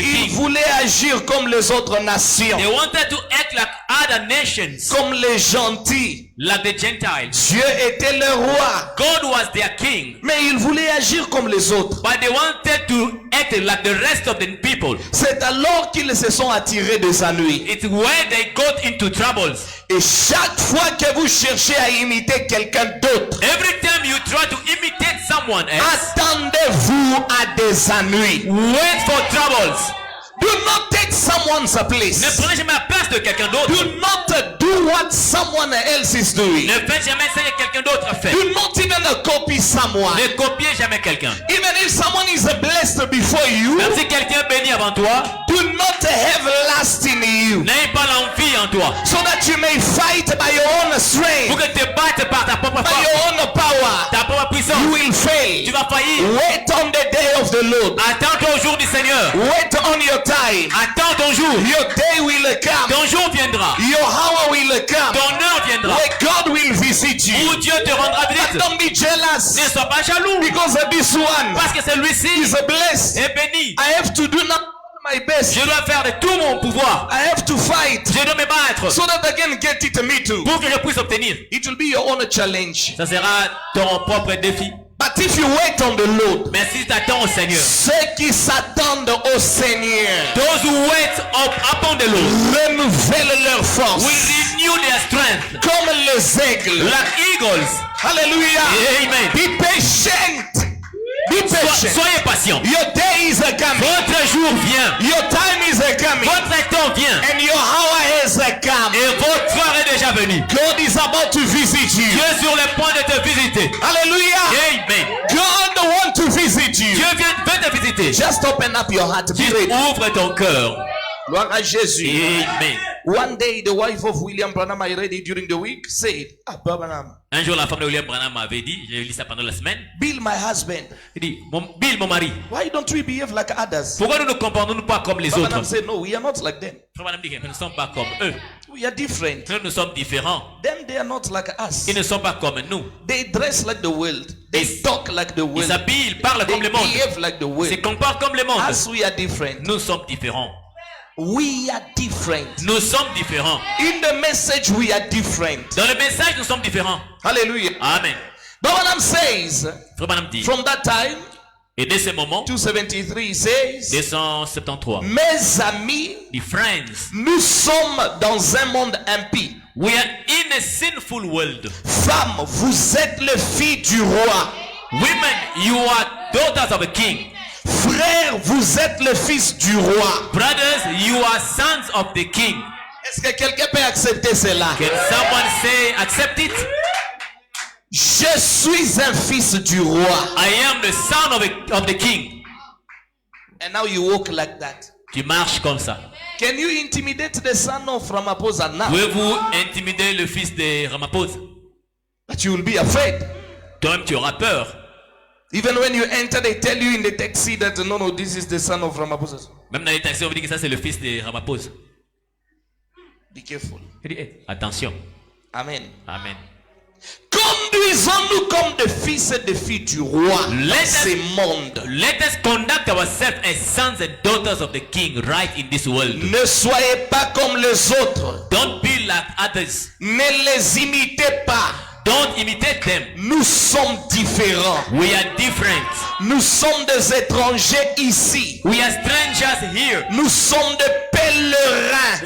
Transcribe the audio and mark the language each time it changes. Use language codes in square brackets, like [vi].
[fr] Ils [en] king. [fr] voulaient agir comme les autres nations, [en] They wanted to act like other nations, [fr] comme les gentils. [en] like the Gentiles. [fr] Dieu était le roi, [en] God was their king, [fr] mais ils voulaient agir comme les autres. [en] but they wanted to act like the rest of the people. [fr] C'est alors qu'ils se sont attirés des ennuis. [en] It's where they got into troubles. [fr] Et chaque fois que vous cherchez à imiter quelqu'un d'autre, [en] Every time you try to imitate someone else, [fr] attendez-vous à des ennuis. [en] wait for troubles. Do not take someone's place. [fr] Ne prenez jamais la place de quelqu'un d'autre. [en] Do not do what someone else is doing. [fr] Ne faites jamais ce que quelqu'un d'autre a fait. [en] Do not even copy someone. [fr] Ne copiez jamais quelqu'un. [en] Even if someone is blessed before you, [fr] Même si quelqu'un est béni avant toi, [en] do not have lust in you, [fr] n'aie pas l'envie en toi. [en] so that you may fight by your own [fr] Pour [en] strength, [fr] que tu te battes par ta propre [en] by [fr] force, [en] your own power. [fr] ta propre puissance. [en] You will fail. [fr] Tu vas faillir. [en] Wait on the day of the Lord. [fr] Attends ton jour du Seigneur. [en] Wait on your time. [fr] Attends ton jour. [en] Your day will come. [fr] Ton jour viendra. [en] Your hour will come. [fr] Ton heure viendra. [en] Where God will visit [fr] Où [en] you. [fr] Dieu te rendra [en] But [fr] visite. [en] don't be jealous, [fr] Ne sois pas jaloux. [en] because this one [fr] Parce que celui-ci [en] is blessed. [fr] est béni. [en] I have to do not my best. [fr] Je dois faire de tout mon pouvoir. [en] I have to fight [fr] Je dois me battre [en] so that I can get it, me too. [fr] pour que je puisse obtenir. [en] It will be your own challenge. [fr] Ça sera ton propre défi. [en] But if you wait on the Lord, [fr] Mais si tu attends au Seigneur, ceux qui s'attendent au Seigneur [en] those who wait upon the Lord [fr] renouvellent leur force [en] will renew their strength [fr] comme les aigles. [en] like eagles. Hallelujah. Amen. Be patient. Be patient. [fr] Soyez patient. [en] Your day is coming. [fr] Votre jour vient. [en] Your time is coming. [fr] Votre temps vient. [en] And your hour has come. [fr] Et votre heure est déjà venue. [en] God is about to visit you. [fr] Dieu est sur le point de te visiter. Hallelujah. Amen. [en] God wants to visit you. [fr] Dieu veut te visiter. [en] Just open up your heart. Be [fr] Juste [en] ready. [fr] ouvre ton cœur. Gloire à Jésus. Amen. [en] One day, the wife of William Branham, I read it during the week, said, Branham, [fr] Un jour, la femme de William Branham m'avait dit, j'ai lu ça pendant la semaine, [en] Bill, my husband, [fr] il dit, Bill, mon mari, [en] why don't we behave like others? [fr] pourquoi nous ne comportons pas comme les autres? [en] Branham said, no, we are not like them. [fr] Frère Branham dit que nous ne sommes pas comme eux. [en] We are different. [fr] Nous sommes différents. [en] Them, they are not like us. [fr] Ils ne sont pas comme nous. [en] They dress like the world. They [fr] Ils- [en] talk like the [fr] Ils [en] world. [fr] s'habillent, ils parlent [en] They [fr] comme le monde. [en] behave like the [fr] Ils se [en] world. [fr] comportent comme le monde. [en] As we are different. [fr] Nous sommes différents. [en] We are different. [fr] Nous sommes différents. [en] In the message, we are different. [fr] Dans le message, nous sommes différents. Hallelujah. Amen. [en] Branham says, [fr] Frère Branham dit, [en] from that time, [fr] et dès ce moment, [en] 273, he says, 273, [fr] mes amis, [en] the friends, [fr] nous sommes dans un monde impie. [en] we are in a sinful world. [fr] Femmes, vous êtes les filles du roi. [en] Women, you are daughters of a king. [fr] Frères, vous êtes les fils du roi. [en] Brothers, you are sons of the king. [fr] Est-ce que quelqu'un peut accepter cela? [en] Can someone say, accept it? [fr] Je suis un fils du roi. [en] I am the son of the king. And now you walk like that. [fr] Tu marches comme ça. [en] Can you intimidate the son of Ramaphosa now? [fr] Pouvez-vous intimider le fils de Ramaphosa? [en] But you will be afraid. [fr] Toi-même, tu auras peur. [en] Even when you enter, they tell you in the taxi that no, this is the son of Ramaphosa. [fr] Même dans les taxis, on vous dit que ça, c'est le fils de Ramaphosa. [en] Be careful. [fr] Il dit, hey, attention. Amen. Amen. Conduisons-nous comme des fils et des filles du roi dans ce monde. [en] Let us conduct ourselves as sons and daughters of the king right in this world. [fr] Ne soyez pas comme les autres. [en] Don't be like others. [fr] Ne les imitez pas. [en] Don't imitate them. [fr] Nous sommes différents. [en] We are different. [fr] Nous sommes des étrangers ici. [en] We are strangers here. [fr] Nous sommes des pèlerins.